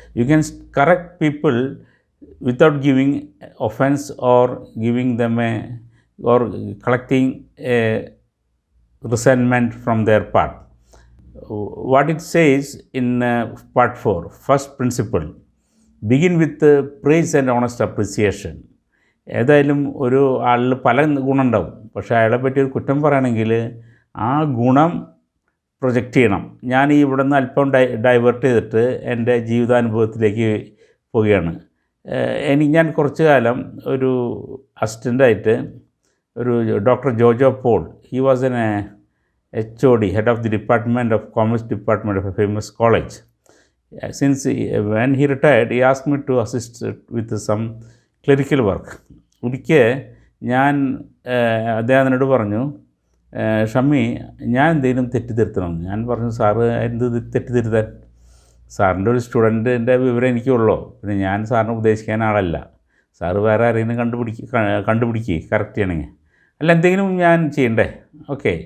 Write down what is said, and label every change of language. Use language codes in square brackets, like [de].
[en] You can correct people without giving offense or giving them or collecting a resentment from their part. What it says in part 4, first principle, begin with praise and honest appreciation. [ml] ഏതായാലും ഒരു ആളിൽ പല ഗുണമുണ്ടാവും, പക്ഷേ അയാളെ പറ്റി ഒരു കുറ്റം പറയുകയാണെങ്കിൽ ആ ഗുണം പ്രൊജക്റ്റ് ചെയ്യണം. ഞാൻ ഈ ഇവിടെ നിന്ന് അല്പം ഡൈവേർട്ട് ചെയ്തിട്ട് എൻ്റെ ജീവിതാനുഭവത്തിലേക്ക് പോവുകയാണ്. ഞാൻ കുറച്ച് കാലം ഒരു അസിസ്റ്റൻ്റായിട്ട് ഒരു doctor Jojo Paul, [en] He was an HOD, head of the Department of Commerce Department of a famous college. Since when he retired, he asked me to assist with some clerical work. [ml] ഒരിക്കൽ ഞാൻ അദ്ദേഹത്തിനോട് പറഞ്ഞു, ഷമ്മി, ഞാൻ എന്തെങ്കിലും തെറ്റിദ്ധരുത്തണം. ഞാൻ പറഞ്ഞു, സാറ് എന്ത് തെറ്റിദ്ധരുത്താൻ? സാറിൻ്റെ ഒരു സ്റ്റുഡൻറ്റിൻ്റെ വിവരം എനിക്കുള്ളൂ, പിന്നെ ഞാൻ സാറിനെ ഉപദേശിക്കാൻ ആളല്ല. സാറ് വേറെ ആരെങ്കിലും കണ്ടുപിടിക്കുക കറക്റ്റ് ചെയ്യണമെങ്കിൽ. അല്ല, എന്തെങ്കിലും ഞാൻ ചെയ്യണ്ടേ? ഓക്കെ.